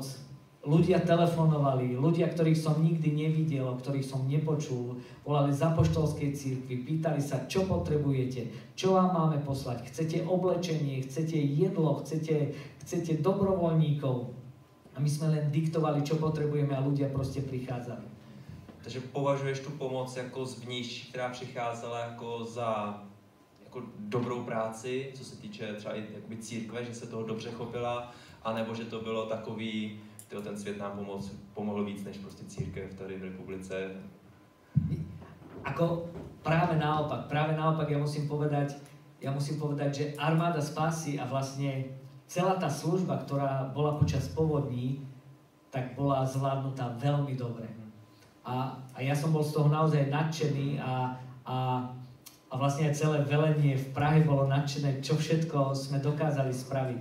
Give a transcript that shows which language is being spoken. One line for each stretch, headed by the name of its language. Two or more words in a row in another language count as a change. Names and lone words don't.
Slovak: Ľudia telefonovali, ľudia, ktorých som nikdy nevidel, ktorých som nepočul, volali z apoštolskej cirkvi, pýtali sa, čo potrebujete, čo vám máme poslať, chcete oblečenie, chcete jedlo, chcete dobrovoľníkov. A my sme len diktovali, čo potrebujeme, a ľudia proste prichádzali.
Czech: Takže považuješ tu pomoc jako zvnější, která přicházela jako za dobrou práci, co se týče třeba i církve, že se toho dobře chopila, anebo že to bylo takový, ten svět nám pomohl víc než prostě církev tady v republice?
Slovak: Práve naopak ja musím povedať, že armáda spásy a vlastne celá tá služba, ktorá bola počas povodní, tak bola zvládnutá veľmi dobre. A ja som bol z toho naozaj nadšený a vlastne aj celé velenie v Prahe bolo nadšené, čo všetko sme dokázali spraviť.